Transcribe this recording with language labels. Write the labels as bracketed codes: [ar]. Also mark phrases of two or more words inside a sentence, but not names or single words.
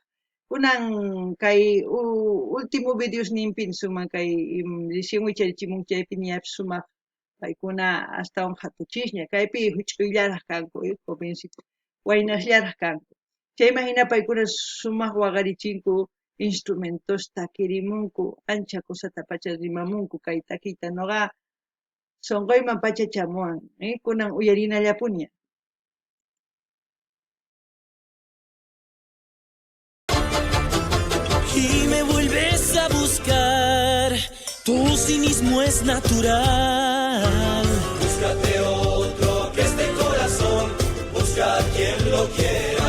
[qu] kunan kay último videosninpi sumaq kay recién wicharichimun chaypi ñapi sumaq paykuna astawan hatuchishña kaypi huch'uyllaraq kanku jovencito waynashllaraq kanku chayman hina paykuna sumaq waqarichinku instrumentosta kirimunku ancha kusata pacha rimamunku kay takiyta nuqa sonqoyman pacha chamuwan kunan uyarinallapuña. [es] Y me vuelves a buscar, tu cinismo es natural. Búscate otro que este corazón busca a quien lo quiera.